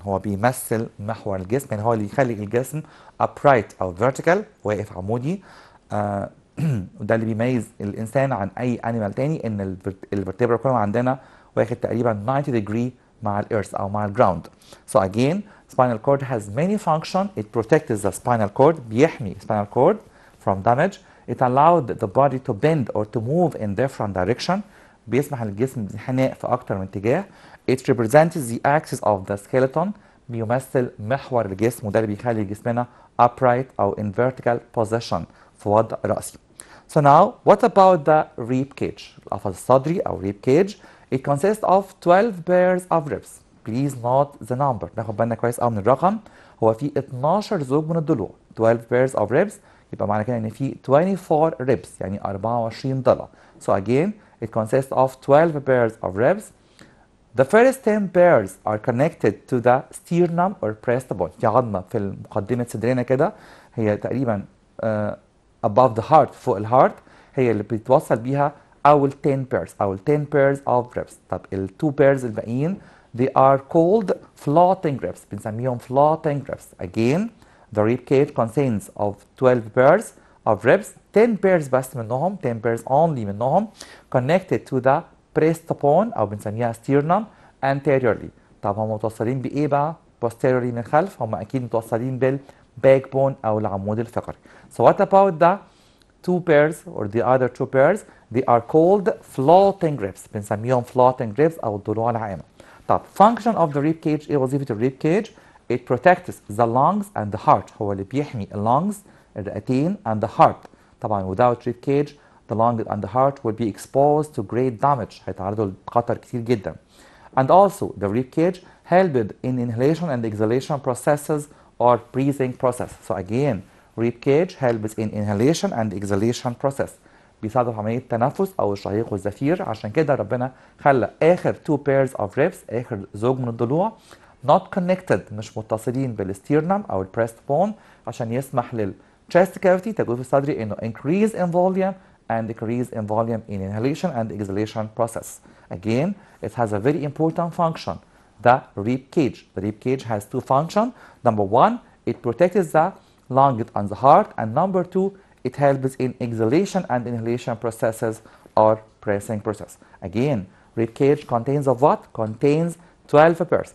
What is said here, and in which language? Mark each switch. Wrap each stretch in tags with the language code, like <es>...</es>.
<ar>هو بيمثل محور الجسم، يعني هو اللي يخلي الجسم upright أو vertical واقف عمودي. وده اللي بيميز الإنسان عن أي animal تاني، إن الvertebral column عندنا واخد تقريبا 90 degree مع الإيرث أو مع الجراوند.</ar> <en>So again, spinal cord has many functions. It protects the spinal cord</en> <ar>بيحمي</ar> <en>spinal cord from damage. It allowed the body to bend or to move in different direction.</en> <ar>بيسمح للجسم بالانحناء في أكتر من اتجاه.</ar> <en>It represents the axis of the skeleton.</en> <ar>بيمثل محور الجسم، وده اللي بيخلي جسمنا upright أو</ar> <en>in vertical position</en> <ar>في وضع رأسي.</ar> <en>So now, what about the rib cage?</en> <ar>القفص الصدري أو rib cage.</ar> <en>It consists of 12 pairs of ribs. Please note the number.</en> <ar>ناخد بالنا كويس قوي من الرقم. هو في 12 زوج من الضلوع.</ar> <en>12 pairs of ribs.</en> <ar>يبقى معنى كده إن في 24 ribs يعني 24 ضلع.</ar> <en>So again, it consists of 12 pairs of ribs. The first 10 pairs are connected to the sternum or breastbone.</en> <ar>في عظمة في مقدمة صدرنا كده، هي تقريبا</ar> <en>above the heart،</en> <ar>فوق الهارت، هي اللي بيتوصل بيها أول 10 pairs أو 10 pairs of ribs. طب ال 2 pairs الباقيين</ar> <en>they are called floating ribs.</en> <ar>بنسميهم</ar> <en>floating ribs. Again, the rib cage contains of 12 pairs of ribs. 10 pairs</en> <ar>بس منهم،</ar> <en>10 pairs only منهم connected to the breastbone</en> <ar>أو بنسميها</ar> <en>sternum anteriorly.</en> <ar>طب هم متوصلين بإيه بقى؟ posteriorly من الخلف. هم أكيد متوصلين بالbackbone أو العمود الفقري.</ar> <en>So what about the two pairs or the other two pairs? They are called floating ribs.</en> <ar>بنسميهم floating ribs أو الضلوع العامة.</ar> <en>طب function of the rib cage،</en> <ar>إيه وظيفة الريب كيج؟</ar> <en>It protects the lungs and the heart.</en> <ar>هو اللي بيحمي lungs الرئتين</ar> <en>and the heart. طبعا without rib cage the lungs and the heart will be exposed to great damage.</en> <ar>هيتعرضوا لخطر كتير جدا.</ar> <en>And also the rib cage helped in inhalation and exhalation processes or breathing process. So again, rib cage helps in inhalation and exhalation process.</en> <ar>بيساعدوا في عملية التنفس أو الشهيق والزفير. عشان كده ربنا خلى آخر 2 pairs of ribs، آخر زوج من الضلوع</ar> <en>not connected،</en> <ar>مش متصلين بالستيرنم أو البريست بون، عشان يسمح للchest cavity تجويف الصدري إنه</ar> <en>increase in volume and decrease in volume in inhalation and exhalation process. Again, it has a very important function, the rib cage. The rib cage has two functions. Number one, it protects the lungs and the heart, and number two, it helps in exhalation and inhalation processes or breathing process. Again, rib cage contains of what? Contains 12 pairs.</en>